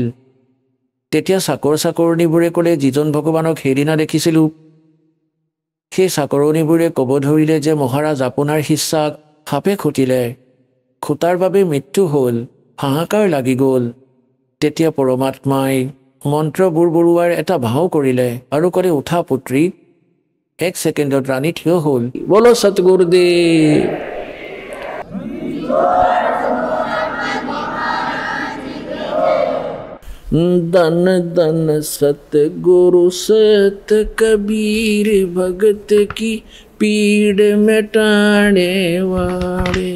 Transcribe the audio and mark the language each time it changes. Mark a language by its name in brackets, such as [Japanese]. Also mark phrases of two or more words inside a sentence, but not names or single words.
[Assamese] তেতিয়া চাকৰণীবোৰে ক'লে, যিজন ভগৱানক সেইদিনা দেখিছিলোঁ, সেই চাকৰণীবোৰে ক'ব ধৰিলে যে মহাৰাজ আপোনাৰ শিষ্যাক সাপে খুটিলে, খুটাৰ বাবে মৃত্যু হ'ল। হাহাকাৰ লাগি গ'ল। তেতিয়া পৰমাত্মাই মন্ত্ৰ বুৰবৰুৱাৰ এটা ভাও কৰিলে আৰু ক'লে, উঠা পুত্ৰী। 1 ছেকেণ্ডত ৰাণী থিয় হ'ল। বলো সতগুৰুদেৱ। [Hindi] धन धन सतगुरु सत कबीर भगत की पीड़ मिटाने वाले।